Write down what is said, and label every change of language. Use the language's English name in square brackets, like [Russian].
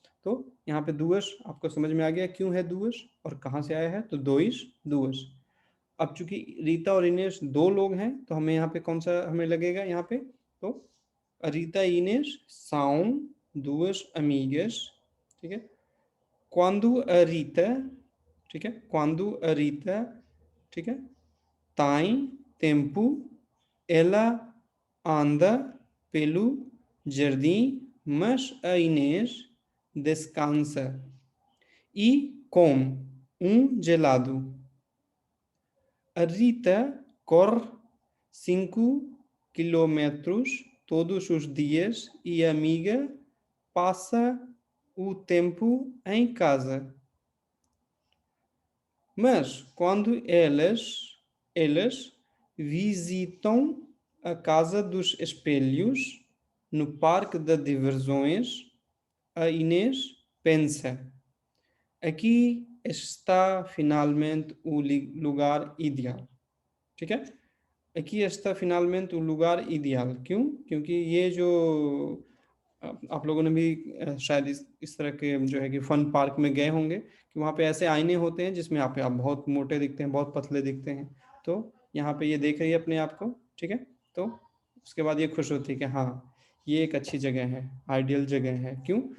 [Hindi] तो यहाँ पे दुअस आपको समझ में आ गया क्यों है दुअस और कहाँ से आया है, तो दोइस दुअस। अब चूंकि रीता और इनेश दो लोग हैं, तो हमें यहाँ पे कौन सा हमें लगेगा, यहाँ पे तो रीता इनेश [Portuguese] são duas amigas, [Hindi] ठीक है। [Portuguese] quando a Rita, [Hindi] ठीक है, [Portuguese] quando a Rita, ठीक है, tem tempo, ela anda pelo jardim, mas a Inês descansa e come gelado. A Rita corre 5 km todos os dias e a amiga passa o tempo em casa. Mas quando elas visitam a Casa dos Espelhos no Parque de Diversões, a Inês pensa: aqui está finalmente o lugar ideal. [Hindi] ठीक है, [Portuguese] aqui está finalmente o lugar ideal. [Hindi] क्यों? क्योंकि ये जो आप लोगों ने भी शायद इस तरह के जो है कि फन पार्क में गए होंगे कि वहाँ पे ऐसे आईने होते हैं जिसमें आप बहुत मोटे दिखते हैं, बहुत पतले दिखते हैं। तो यहाँ पे ये देख रही है अपने आप को, ठीक है। तो उसके बाद ये खुश होती है कि हाँ, ये एक अच्छी जगह है, आइडियल जगह है। क्यों?